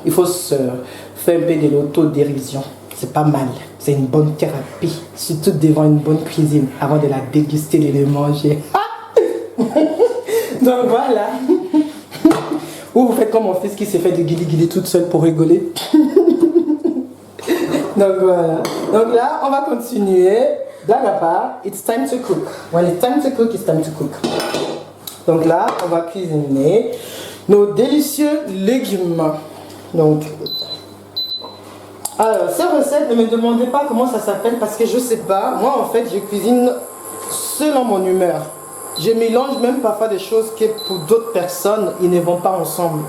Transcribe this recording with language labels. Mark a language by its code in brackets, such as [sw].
[fr] Il faut se faire un peu de l'autodérision. C'est pas mal, c'est une bonne thérapie, surtout devant une bonne cuisine, avant de la déguster et de manger. Donc voilà. Ou vous faites comme mon fils qui s'est fait de guili-guili toute seule pour rigoler. Donc voilà. Donc là, on va continuer. Blague à part, [en] it's time to cook. When it's time to cook, it's time to cook. [fr] Donc là, on va cuisiner nos délicieux légumes. Donc... Alors, ces recettes, ne me demandez pas comment ça s'appelle parce que je sais pas. Moi, en fait, je cuisine selon mon humeur. Je mélange même parfois des choses que pour d'autres personnes, ils ne vont pas ensemble.